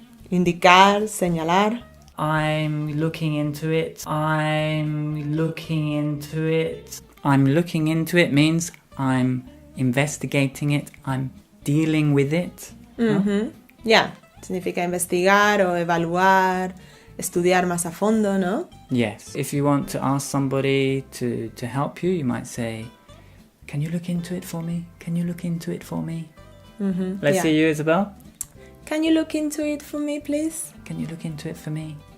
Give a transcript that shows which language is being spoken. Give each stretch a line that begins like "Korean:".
Spanish: Indicar, señalar.
English: I'm looking into it. I'm looking into it. I'm looking into it means I'm investigating it. I'm dealing with it.
Spanish: Ya, significa investigar o evaluar, estudiar más a fondo, ¿no?
English: Yes. If you want to ask somebody to help you, you might say, can you look into it for me? Can you look into it for me? Let's Yeah. see you, Isabel. Can you look into it for me, please? Can you look into it for me?